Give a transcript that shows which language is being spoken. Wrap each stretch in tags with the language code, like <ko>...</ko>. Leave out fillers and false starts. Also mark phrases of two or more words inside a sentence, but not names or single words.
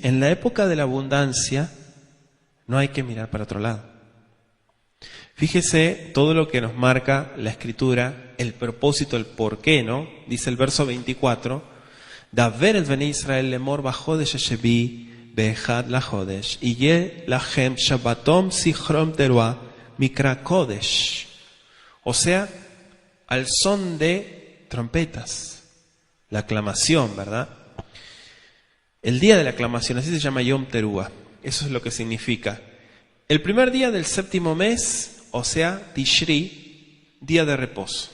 <es>En la época de la abundancia no hay que mirar para otro lado. Fíjese todo lo que nos marca la Escritura, el propósito, el porqué, ¿no? Dice el verso 24,</es> <he>דבר אל בני ישראל לאמר בחדש השביעי באחד לחדש, יהיה לכם שבתון זכרון תרועה מקרא קדש.</he> <es>O sea, al son de trompetas, la aclamación, ¿verdad? El día de la aclamación, así se llama</es> <he>יום תרועה.</he> <es>Eso es lo que significa. El primer día del séptimo mes, o sea, Tishri, día de reposo.</es>